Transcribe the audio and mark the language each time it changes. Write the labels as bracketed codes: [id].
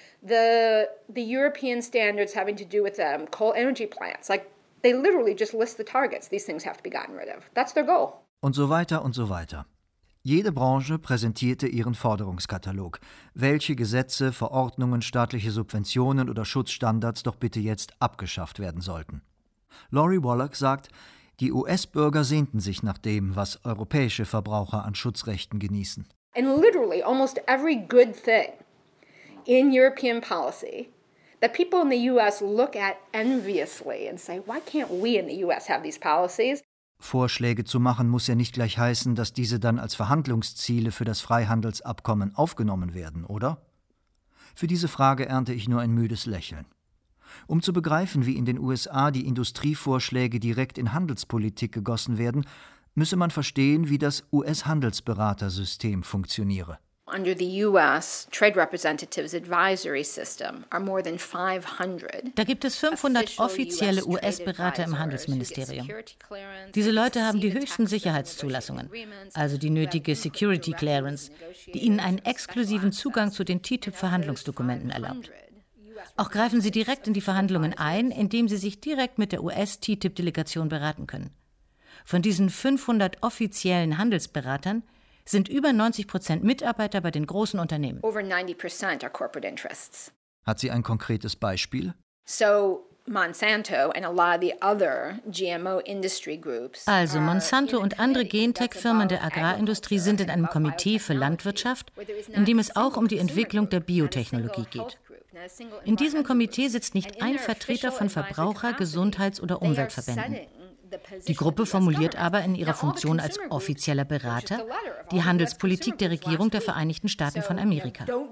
[en] The European standards having to do with coal energy plants, like they literally just list the targets. These things have to be gotten rid of. That's their goal. [de] Und so weiter und so weiter. Jede Branche präsentierte ihren Forderungskatalog, welche Gesetze, Verordnungen, staatliche Subventionen oder Schutzstandards doch bitte jetzt abgeschafft werden sollten. Laurie Wallach sagt, die US-Bürger sehnten sich nach dem, was europäische Verbraucher an Schutzrechten genießen. [en] And literally almost every good thing in European policy that people in the US look at enviously and say, why can't we in the US have these policies? [de] Vorschläge zu machen muss ja nicht gleich heißen, dass diese dann als Verhandlungsziele für das Freihandelsabkommen aufgenommen werden, oder? Für diese Frage ernte ich nur ein müdes Lächeln. Um zu begreifen, wie in den USA die Industrievorschläge direkt in Handelspolitik gegossen werden, müsse man verstehen, wie das US-Handelsberatersystem funktioniere. [en] Under the US Trade Representatives Advisory System are more than 500. [de] Da gibt es 500 offizielle US-Berater im Handelsministerium. Diese Leute haben die höchsten Sicherheitszulassungen, also die nötige Security Clearance, die ihnen einen exklusiven Zugang zu den TTIP-Verhandlungsdokumenten erlaubt. Auch greifen sie direkt in die Verhandlungen ein, indem sie sich direkt mit der US-TTIP-Delegation beraten können. Von diesen 500 offiziellen Handelsberatern sind über 90% Mitarbeiter bei den großen Unternehmen. [en] Over 90% are corporate interests. [de] Hat sie ein konkretes Beispiel? [en] So Monsanto and a lot of the other GMO industry groups. [de] Also Monsanto und andere Gentech-Firmen der Agrarindustrie sind in einem Komitee für Landwirtschaft, in dem es auch um die Entwicklung der Biotechnologie geht. In diesem Komitee sitzt nicht ein Vertreter von Verbraucher-, Gesundheits- oder Umweltverbänden. Die Gruppe formuliert aber in ihrer Funktion als offizieller Berater die Handelspolitik der Regierung der Vereinigten Staaten von Amerika.